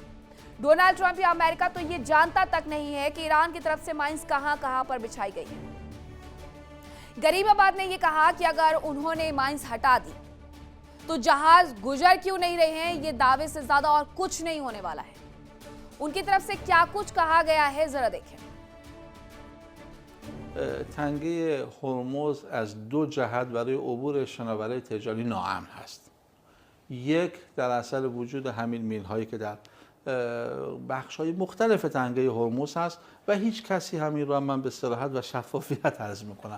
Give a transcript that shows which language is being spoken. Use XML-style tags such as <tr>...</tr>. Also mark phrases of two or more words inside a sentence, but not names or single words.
<hi>डोनाल्ड ट्रंप या अमेरिका तो ये जानता तक नहीं है कि ईरान की तरफ से माइंस कहां पर बिछाई गई है। गरीबाबाद ने यह कहा कि अगर उन्होंने माइंस हटा दी तो जहाज गुजर क्यों नहीं रहे हैं, ये दावे से ज्यादा और कुछ नहीं होने वाला है। उनकी तरफ से क्या कुछ कहा गया है जरा देखें।</hi> <fa>تنگه هرمز از 2 جهت برای عبور شناورهای تجاری ناامن هست. یک در اثر وجود همین میل‌هایی که در بخش‌های مختلف تنگه هرمز هست و هیچ کسی همین را من به صراحت و شفافیت عرض می‌کنم.</fa>